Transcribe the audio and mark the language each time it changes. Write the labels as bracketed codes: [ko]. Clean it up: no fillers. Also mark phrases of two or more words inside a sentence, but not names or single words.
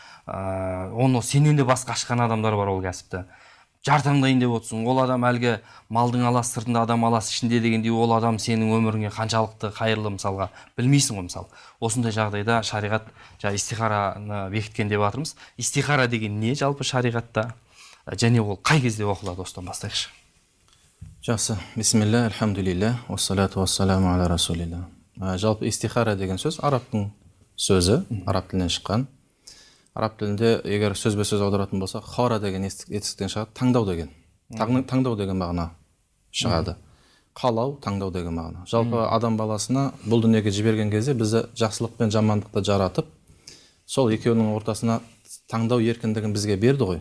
[kk] Оны сенен де басқа ашқан адамдар бар ол кәсіпті. Жартаңдайын деп отырсың, ол адам әлгі малдың аласы сыртында, адам аласы ішінде дегендей, ол адам сенің өміріңе қаншалықты қайырлы мысалға білмейсің ғой. Мысалы осындай жағдайда шариғат истихараны бекіткен деп жатырмыз. Истихара деген не жалпы шариғатта, және ол қай кезде оқылады? Осыдан бастайықшы. Жақсы, [ar] بسم الله الحمد لله والصلاة والسلام على رسول الله. [kk] Жалпы истихара деген сөз арабтың сөзі, араб тілінен шыққан. Араб тілінде егер сөзбе-сөз аударатын болса, хора деген етістіктен шығады, таңдау деген. Таңдау деген мағына шығады. Қалау, таңдау деген мағына. Жалпы адам баласына бұл дүниеге жіберген кезде бізді жақсылық пен жамандықты жаратып, сол екеуінің ортасына таңдау еркіндігін бізге берді ғой.